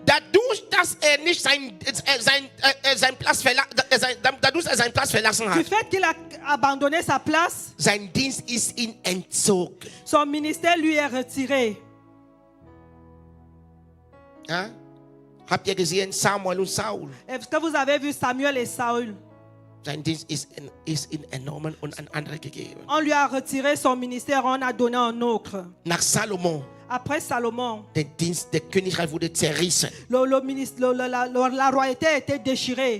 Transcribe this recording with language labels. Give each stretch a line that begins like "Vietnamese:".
German: dadurch, dass er nicht seinen Platz verlassen
French: du
German: hat,
French: fait qu'il a abandonné sa place,
German: sein Dienst ist ihm entzogen.
French: son ministère lui est retiré.
German: Ja? Habt ihr gesehen, Samuel und Saul?
French: Est-ce que vous avez vu Samuel et Saül?
German: Sein Dienst ist ihm entnommen und an andere gegeben.
French: On lui a retiré son ministère, on a donné un autre.
German: Nach Salomon,
French: Après Salomon,
German: der Dienst, der Königreich wurde zerrissen.
French: la royauté a été déchirée.